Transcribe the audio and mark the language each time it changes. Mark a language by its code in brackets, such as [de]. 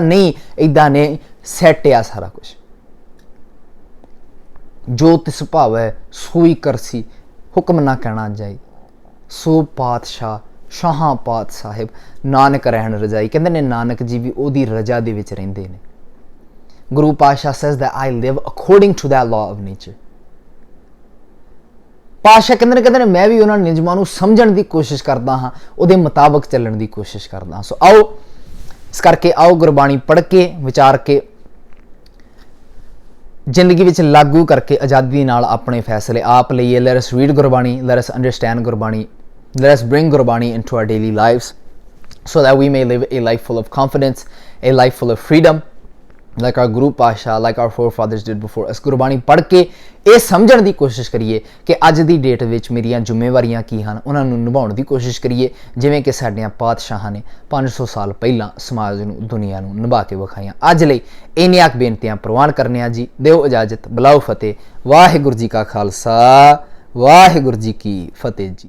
[pa] ਨਹੀਂ, ਇਦਾਂ ਨੇ ਸੈੱਟ ਆ ਸਾਰਾ ਕੁਝ। ਜੋ ਤਿਸ ਭਾਵੈ ਸੋਈ ਕਰਸੀ, ਹੁਕਮ ਨਾ ਕਹਿਣਾ ਜਾਈ। ਸੋ ਪਾਤਸ਼ਾਹ ਸ਼ਾਹਾਂ ਪਾਤ ਸਾਹਿਬ ਨਾਨਕ ਰਹਿਣ ਰਜਾਈ। ਕਹਿੰਦੇ ਨੇ ਨਾਨਕ ਜੀ ਵੀ ਉਹਦੀ ਰਜਾ ਦੇ ਵਿੱਚ ਰਹਿੰਦੇ ਨੇ। [en] ਗੁਰੂ ਪਾਤਸ਼ਾਹ says that I live according to that law of nature। [pa] ਪਾਤਸ਼ਾਹ ਕਹਿੰਦੇ ਨੇ ਮੈਂ ਵੀ ਉਹਨਾਂ ਨਿਯਮਾਂ ਨੂੰ ਸਮਝਣ ਦੀ ਕੋਸ਼ਿਸ਼ ਕਰਦਾ ਹਾਂ, ਉਹਦੇ ਮੁਤਾਬਕ ਚੱਲਣ ਦੀ ਕੋਸ਼ਿਸ਼ ਕਰਦਾ ਹਾਂ। ਸੋ ਆਓ ਇਸ ਕਰਕੇ ਆਓ ਗੁਰਬਾਣੀ ਪੜ੍ਹ ਕੇ ਵਿਚਾਰ ਕੇ ਜ਼ਿੰਦਗੀ ਵਿੱਚ ਲਾਗੂ ਕਰਕੇ ਆਜ਼ਾਦੀ ਨਾਲ ਆਪਣੇ ਫੈਸਲੇ ਆਪ ਲਈਏ। [en] Let us read Gurbani, let us understand Gurbani, let us bring Gurbani into our daily lives so that we may live a life full of confidence, a life full of freedom, like our Guru Pasha, like our forefathers did before us। [pa] Gurbani ਪੜ੍ਹ ਕੇ ਇਹ ਸਮਝਣ ਦੀ ਕੋਸ਼ਿਸ਼ ਕਰੀਏ ਕਿ ਅੱਜ ਦੀ date ਵਿੱਚ ਮੇਰੀਆਂ ਜ਼ਿੰਮੇਵਾਰੀਆਂ ਕੀ ਹਨ, ਉਹਨਾਂ ਨੂੰ ਨਿਭਾਉਣ ਦੀ ਕੋਸ਼ਿਸ਼ ਕਰੀਏ ਜਿਵੇਂ ਕਿ ਸਾਡੀਆਂ ਪਾਤਸ਼ਾਹਾਂ ਨੇ 500 ਸਾਲ ਪਹਿਲਾਂ ਸਮਾਜ ਨੂੰ, ਦੁਨੀਆ ਨੂੰ ਨਿਭਾ ਕੇ ਵਿਖਾਈਆਂ। ਅੱਜ ਲਈ ਇੰਨੀਆਂ ਕੁ ਬੇਨਤੀਆਂ ਪ੍ਰਵਾਨ ਕਰਨੇ ਆ ਜੀ। ਦਿਓ ਇਜਾਜ਼ਤ, ਬੁਲਾਓ ਫਤਿਹ। ਵਾਹਿਗੁਰੂ ਜੀ ਕਾ ਖਾਲਸਾ, ਵਾਹਿਗੁਰੂ ਜੀ ਕੀ ਫਤਿਹ ਜੀ।